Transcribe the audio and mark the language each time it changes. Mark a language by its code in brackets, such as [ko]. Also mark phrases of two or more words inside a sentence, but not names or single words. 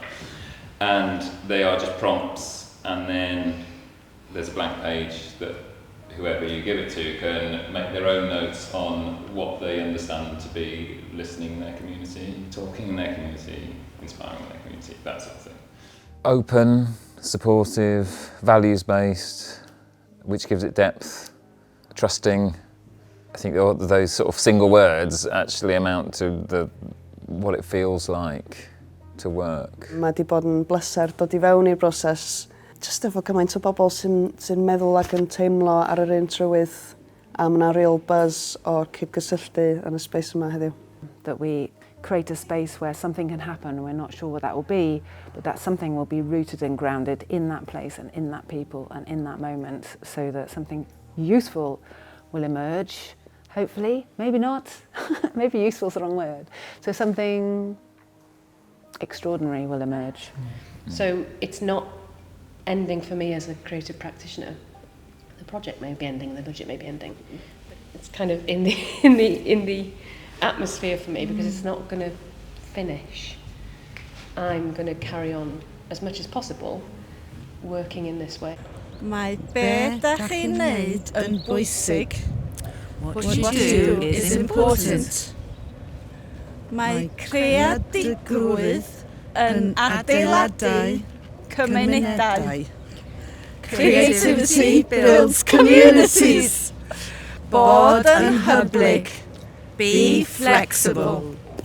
[en] And they are just prompts, and then there's a blank page that whoever you give it to can make their own notes on what they understand to be listening in their community, talking in their community, inspiring in their community, that sort of thing. Open, supportive, values-based, which gives it depth, trusting. I think those sort of single words actually amount to what it feels like to work. [cy] Mae di bod yn bleser dod I fewn i'r broses. Just efo gymaint o bobl sy'n meddwl ac yn teimlo ar yr un trywydd, a mae 'na [en] real buzz [cy] o'r cydgysylltu yn y space yma heddiw. [en] That we create a space where something can happen and we're not sure what that will be, but that something will be rooted and grounded in that place and in that people and in that moment, so that something useful will emerge, hopefully, maybe not, maybe useful is the wrong word. So something extraordinary will emerge. So it's not ending for me as a creative practitioner. The project may be ending, the budget may be ending. It's kind of in the atmosphere for me, because it's not going to finish. I'm going to carry on as much as possible working in this way. [cy] Mae be da chi'n wneud yn bwysig. [en] What you do is important. [cy] Mae creadigol yn adeiladau cymunedau. [en] Creativity builds communities. [cy] Bod yn hyblyg. [en] Be flexible.